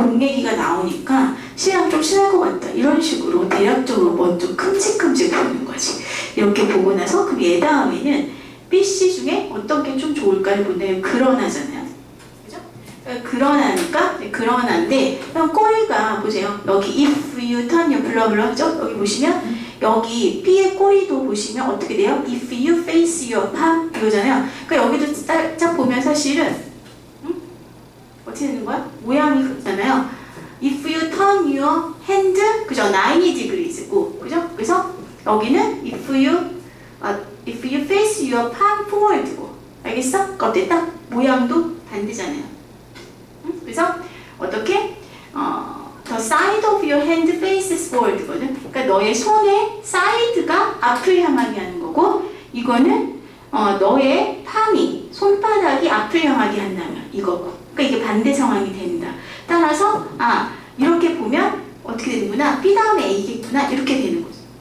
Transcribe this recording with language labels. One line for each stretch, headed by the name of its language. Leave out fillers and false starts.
Korean: 공얘기가 나오니까 C랑 좀 친할 것 같다. 이런 식으로 대략적으로 먼저 큼직큼직 보는 거지. 이렇게 보고 나서 그럼 얘 다음에는 B, C 중에 어떤 게 좀 좋을까를 본다면 그러나잖아요. 그죠? 그러나니까 그러나인데 그럼 꼬리가 보세요.
English: 여기 if you turn your
Korean: 블러블러 하죠? 여기 보시면 여기 B의 꼬리도 보시면 어떻게 돼요?
English: If you face your palm
Korean: 이거잖아요. 그러니까 여기도 딱 보면 사실은 어떻게 되는 거야? 모양이 그렇잖아요.
English: If you turn your hand
Korean: 그죠? 90 degrees고 그죠? 그래서 여기는
English: if you face your palm forward고
Korean: 알겠어? 어때? 딱 모양도 반대잖아요. 그래서 어떻게?
English: The side of your hand faces forward거든.
Korean: 그러니까 너의 손의 사이드가 앞을 향하게 하는 거고, 이거는 너의 palm이 손바닥이 앞을 향하게 한다면 이거고. 그러니까 이게 반대 상황이 된다. 따라서 이렇게 보면 어떻게 되는구나. B 다음에 A겠구나. 이렇게 되는 거죠.